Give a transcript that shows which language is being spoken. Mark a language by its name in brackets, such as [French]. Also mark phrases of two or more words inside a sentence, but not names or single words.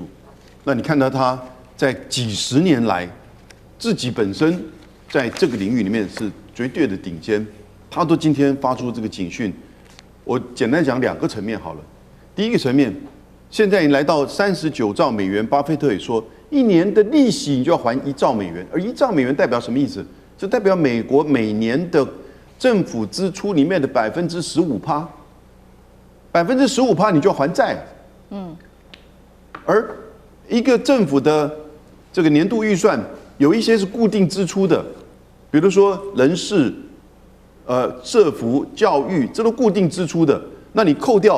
[Chinese] 那你看到他在幾十年來自己本身在這個領域裡面是絕對的頂尖，他都今天發出這個警訊。我簡單講2個層面好了。第一個層面，現在已經來到39兆美元，巴菲特也說，一年的利息你就要還1兆美元，而1兆美元代表什麼意思？就代表美國每年的政府支出裡面的15%，15%你就要還債。而一個政府的這個年度預算，有一些是固定支出的，比如說人事、社福、教育，這都固定支出的，那你扣掉。